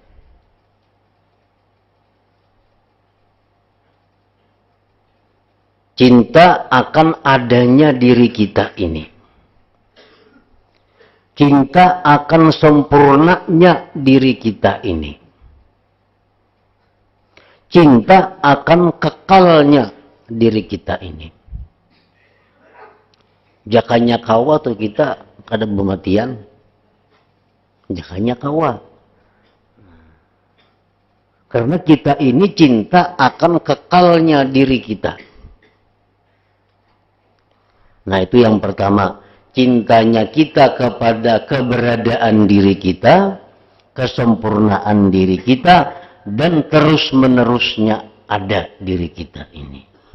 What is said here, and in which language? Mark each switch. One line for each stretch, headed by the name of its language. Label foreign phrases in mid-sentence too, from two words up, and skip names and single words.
Indonesian: Cinta akan adanya diri kita ini. Cinta akan sempurnanya diri kita ini. Cinta akan kekalnya diri kita ini.
Banjar: Jakanya kawa tuh kita kada pematian. Jakanya kawa.
Indonesian: Karena kita ini cinta akan kekalnya diri kita. Nah itu yang pertama. Cintanya kita kepada keberadaan diri kita, kesempurnaan diri kita, dan terus-menerusnya ada diri kita ini.